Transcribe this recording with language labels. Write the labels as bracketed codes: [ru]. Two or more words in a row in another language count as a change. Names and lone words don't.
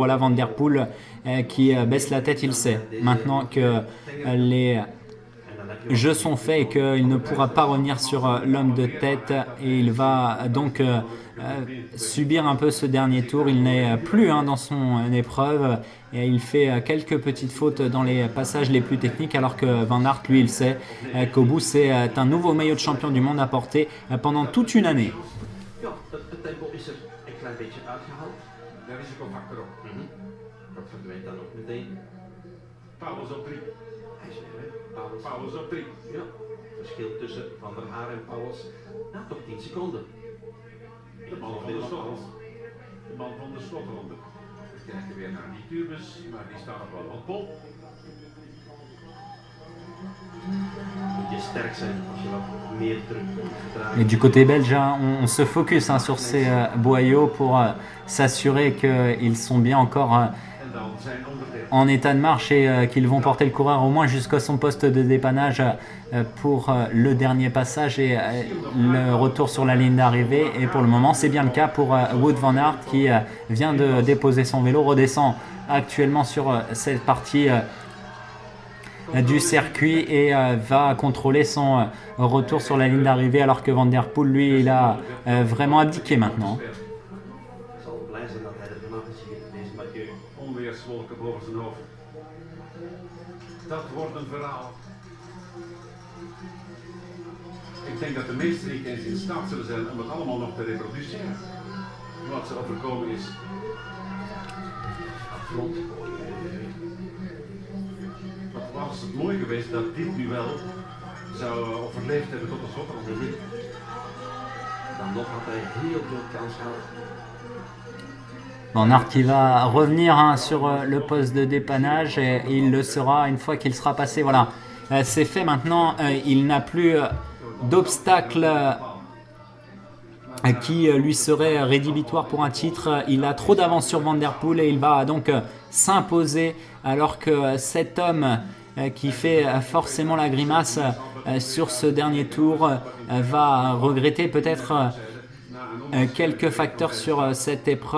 [fr] Voilà Van Der Poel qui baisse la tête, il sait maintenant que les jeux sont faits et qu'il ne pourra pas revenir sur l'homme de tête, et il va donc subir un peu ce dernier tour. Il n'est plus dans son épreuve, et il fait quelques petites fautes dans les passages les plus techniques, alors que Van Aert, lui, il sait qu'au bout c'est un nouveau maillot de champion du monde à porter pendant toute une année. [nl] Ja, het tempo is er een klein beetje uitgehaald. De risicofactor op. Dat verdwijnt dan ook meteen. Pauwels op 3. Hij is weer weg. Pauwels op 3. Ja, verschil tussen Van der Haar en Pauwels, nou toch 10 seconden. De man van de slotronde. De man van de slotronde. We kijken weer naar die tubus, maar die staan nog wel op pol. Moet je sterk zijn als je wat meer druk kunt verdragen. [fr] Et du côté belge, on se focus sur ces boyaux pour s'assurer qu'ils sont bien encore [nl] En dan zijn onderdelen. [fr] en état de marche, et qu'ils vont porter le coureur au moins jusqu'à son poste de dépannage pour le dernier passage et le retour sur la ligne d'arrivée. Et pour le moment, c'est bien le cas pour Wout van Aert, qui vient de déposer son vélo, redescend actuellement sur cette partie du circuit et va contrôler son retour sur la ligne d'arrivée, alors que Van Der Poel, lui, il a vraiment abdiqué maintenant. [nl] Hij zal blij zijn dat hij er vanaf is hier, deze Mathieu. Onweerswolken boven zijn hoofd. Dat wordt een verhaal. Ik denk dat de meesten niet eens in staat zullen zijn om het allemaal nog te reproduceren. Wat ze overkomen is. Afgrond. Wat was het mooi geweest dat dit duel zou overleefd hebben tot de slotronde. Dan nog had hij heel veel kans gehad. [fr] Van Aert qui va revenir sur le poste de dépannage, et il le sera une fois qu'il sera passé. Voilà, c'est fait maintenant. Il n'a plus d'obstacle qui lui serait rédhibitoire pour un titre. Il a trop d'avance sur Van Der Poel, et il va donc s'imposer, alors que cet homme qui fait forcément la grimace sur ce dernier tour va regretter peut-être quelques facteurs sur cette épreuve.